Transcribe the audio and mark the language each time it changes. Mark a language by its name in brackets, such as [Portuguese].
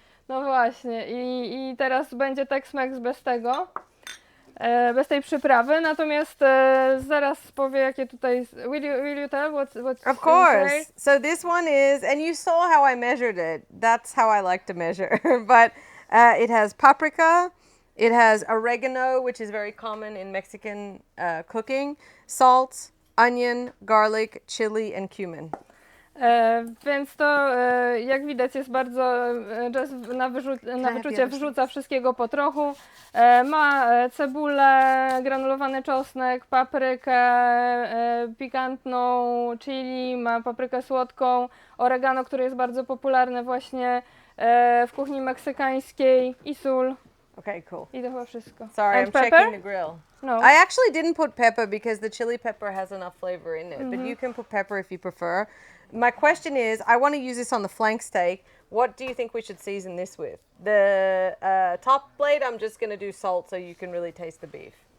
[Polish] No właśnie, i teraz będzie Tex-Mex bez tego, bez tej przyprawy, natomiast zaraz powie, jakie tutaj... [English] Will you tell what's Of course. inside? So this one is, and you saw how I measured it. That's how I like to measure. But it has paprika, it has oregano, which is very common in Mexican cooking, salt, onion, garlic, chili, and cumin. [Polish] Więc to, jak widać, jest bardzo, Jess na wyczucie wrzuca wszystkiego po trochu. Ma cebulę, granulowany czosnek, paprykę pikantną, chili, ma paprykę słodką, oregano, które jest bardzo popularne właśnie w kuchni meksykańskiej i sól. [English] Okay, cool. [Polish] I to chyba wszystko. [English] Sorry, And I'm pepper? checking the grill. No. I actually didn't put pepper because the chili pepper has enough flavor in it, but you can put pepper if you prefer. My question is, I want to use this on the flank steak. What do you think we should season this with? The top blade, I'm just going to do salt so you can really taste the beef.